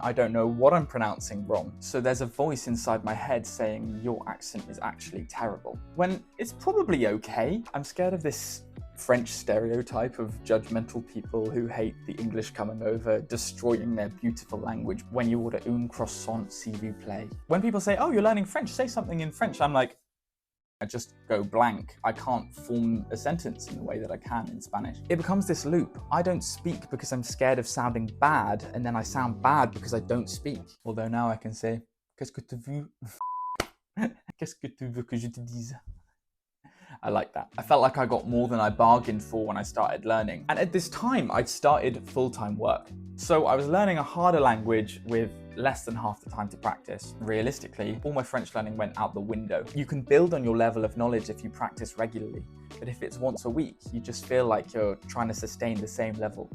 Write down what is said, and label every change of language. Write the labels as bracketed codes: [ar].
[en] I don't know what I'm pronouncing wrong. So there's a voice inside my head saying your accent is actually terrible, when it's probably okay. I'm scared of this French stereotype of judgmental people who hate the English coming over, destroying their beautiful language. When you order [fr] un croissant, s'il vous plaît. [en] When people say, oh, you're learning French, say something in French, I'm like, I just go blank. I can't form a sentence in the way that I can in Spanish. It becomes this loop. I don't speak because I'm scared of sounding bad, and then I sound bad because I don't speak. Although now I can say, [fr] qu'est-ce que tu veux? Qu'est-ce que tu veux que je te dise? [en] I like that. I felt like I got more than I bargained for when I started learning. And at this time, I'd started full-time work. So I was learning a harder language with less than half the time to practice. Realistically, all my French learning went out the window. You can build on your level of knowledge if you practice regularly, but if it's once a week, you just feel like you're trying to sustain the same level.